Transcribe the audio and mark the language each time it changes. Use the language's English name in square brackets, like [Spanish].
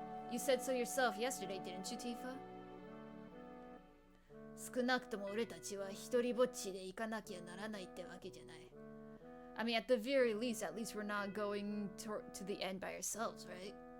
[English] You said so yourself yesterday, didn't you, Tifa? [Japanese] 少なくとも俺たちは一人ぼっちで行かなきゃならないってわけじゃない。 [English] I mean, at the very least, at least we're not going to the end by ourselves, right?